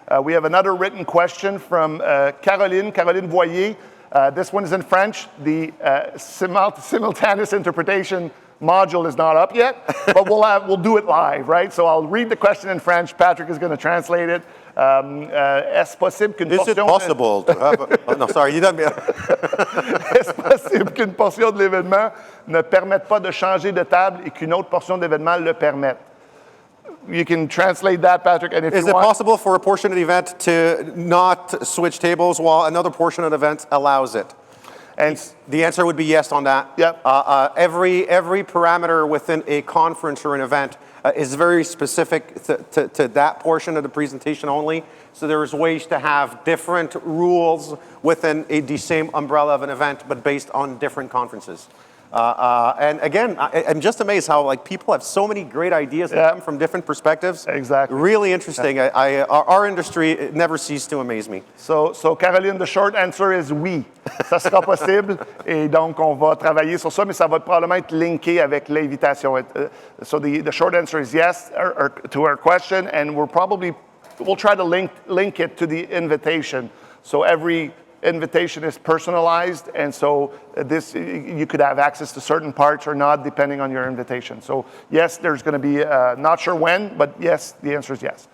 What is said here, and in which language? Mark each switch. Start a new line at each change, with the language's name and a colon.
English: We have another written question from Caroline Voyer. This one is in French. The simultaneous interpretation module is not up yet, but we'll do it live, right? So I'll read the question in French. Patrick is going to translate it.
French: Est-ce possible qu'une
English: Is it possible to have oh, no, sorry, you done me.
French: Est-ce possible qu'une portion de l'événement ne permette pas de changer de table et qu'une autre portion de l'événement le permette?
English: You can translate that, Patrick, and if Is you it want... possible for a portion of the event to not switch tables while another portion of the event allows it? And the answer would be yes on that. Yep. Every parameter within a conference or an event is very specific to that portion of the presentation only. So there's ways to have different rules within the same umbrella of an event, but based on different conferences. And again, I'm just amazed how people have so many great ideas that come from different perspectives. Exactly. Really interesting. Our industry never ceases to amaze me. So Caroline, the short answer is oui.
French: Ça sera possible. Et donc, on va travailler sur ça, mais ça va probablement être linké avec l'invitation.
English: So the short answer is yes to our question, and we'll try to link it to the invitation. So every invitation is personalized, and so this you could have access to certain parts or not depending on your invitation. So yes, there's going to be not sure when, but yes, the answer is yes.